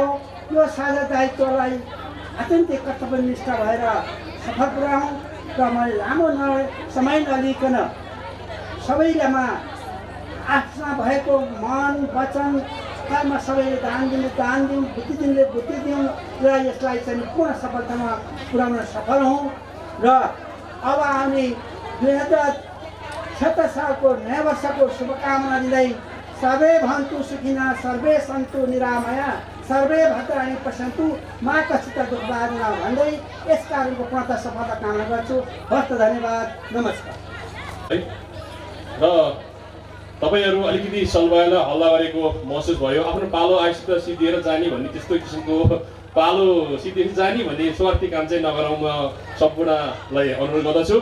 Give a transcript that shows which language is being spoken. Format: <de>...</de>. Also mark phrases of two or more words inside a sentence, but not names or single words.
<ne>यो साझा दायित्वलाई अत्यन्तै कर्तव्यनिष्ठ भएर सफल पुर्याउँ र मैले लामो समय नलिकन सबैमा आफ्ना भएको मन वचन कर्म सबैले दान दिउँ, बुद्धि दिनेले बुद्धि दिउँ र यसलाई चाहिँ पूर्ण सफलतामा पुर्याउन सफल हौँ। र अब आउने 2077 सालको नयाँ वर्षको शुभकामना दिँदै</ne> <sa>सर्वे भन्तु सुखिना, सर्वे सन्तु निरामया, सर्वे भद्राणि पश्यन्तु मा कश्चित् दुःखभाग्</sa> <ne>भन्दै यस कार्यको पूर्णता सफलता कामना गर्छु। हस्त धन्यवाद, नमस्कार। र तपाईँहरू अलिकति सल्वाएर हल्ला गरेको महसुस भयो। आफ्नो पालो आइसित सिद्धिएर जाने भन्ने त्यस्तो किसिमको पालो सिद्धि जाने भन्ने स्वार्थी काम चाहिँ नगरौँ म सम्पूर्णलाई अनुरोध गर्दछु।</ne>